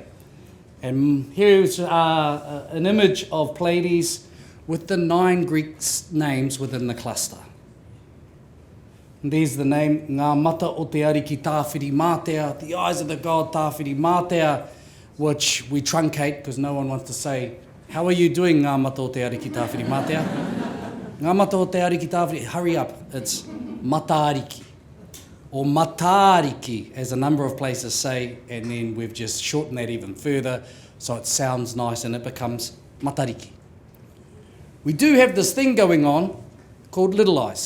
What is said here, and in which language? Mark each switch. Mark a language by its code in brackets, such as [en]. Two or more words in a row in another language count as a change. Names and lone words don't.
[en] And here's an image of Pleiades with the 9 Greek names within the cluster. And there's the name [mi] Ngā Mata o Te Ariki Tawhiri Mātea, [en] the eyes of the god Tawhiri Mātea, which we truncate because no one wants to say, how are you doing, [mi] Ngā Mata o Te Ariki Tawhiri Mātea? Ngā Mata o Te Ariki Tawhiri, [en] hurry up, it's Matariki. Or Matariki, as a number of places say, and then we've just shortened that even further, so it sounds nice and it becomes Matariki. We do have this thing going on called Little Eyes.